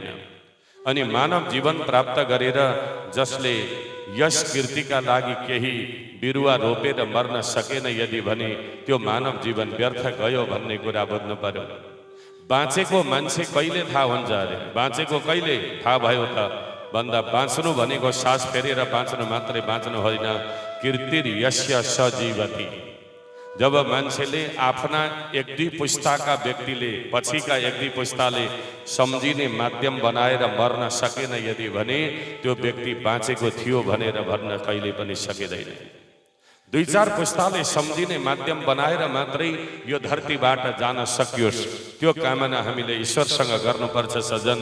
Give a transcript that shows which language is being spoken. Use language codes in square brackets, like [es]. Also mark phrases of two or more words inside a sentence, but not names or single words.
[ne] अनि मानव जीवन प्राप्त गरेर जसले यस कीर्तिका लागि केही बिरुवा रोपेर मर्न सकेन यदि भने त्यो मानव जीवन व्यर्थ गयो भन्ने कुरा बुझ्नु पर्यो। बाँचेको मान्छे कहिले थाहा हुन्छ अरे? बाँचेको कहिले थाहा भयो त भन्दा बाँच्नु भनेको सास फेरेर बाँच्नु मात्रै बाँच्नु होइन, [sa] कीर्तिर यस्य सजीवति। [ne] जब मान्छेले आफ्ना 1-2 पुस्ताका व्यक्तिले, पछिका 1-2 पुस्ताले सम्झिने माध्यम बनाएर मर्न सकेन यदि भने त्यो व्यक्ति बाँचेको थियो भनेर भन्न कहिले पनि सकिँदैन। 2-4 पुस्ताले सम्झिने माध्यम बनाएर मात्रै यो धरतीबाट जान सकियोस् त्यो कामना हामीले ईश्वरसँग गर्नुपर्छ सजन।